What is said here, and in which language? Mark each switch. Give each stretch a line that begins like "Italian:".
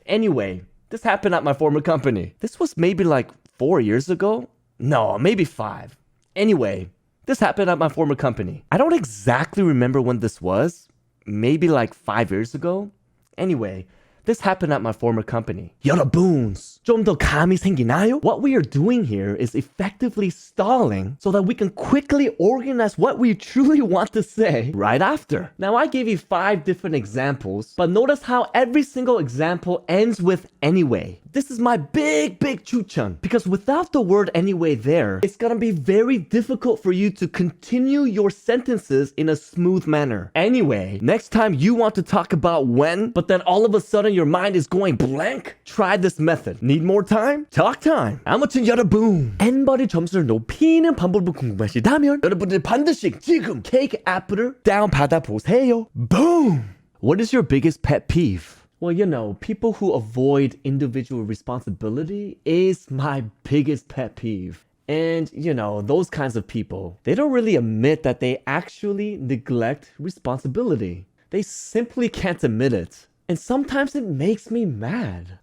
English: Anyway, this happened at my former company. This was maybe like 4 years ago? No, maybe 5. Anyway, this happened at my former company. I don't exactly remember when this was. Maybe like 5 years ago. Anyway, this happened at my former company.
Korean: 여러분, 좀 더 감이 생기나요?
English: What we are doing here is effectively stalling so that we can quickly organize what we truly want to say right after. Now, I gave you 5 different examples, but notice how every single example ends with anyway. This is my big 추천. Because without the word anyway there, it's gonna be very difficult for you to continue your sentences in a smooth manner. Anyway, next time you want to talk about when, but then all of a sudden your mind is going blank, try this method. Need more time? Talk time.
Korean: 아무튼 여러분, ENBODY 점수를 높이는 방법을 궁금하시다면 여러분들 반드시 지금 Cake 앱을 다운받아 보세요.
English: Boom! What is your biggest pet peeve? Well, you know, people who avoid individual responsibility is my biggest pet peeve. And, you know, those kinds of people, they don't really admit that they actually neglect responsibility. They simply can't admit it. And sometimes it makes me mad.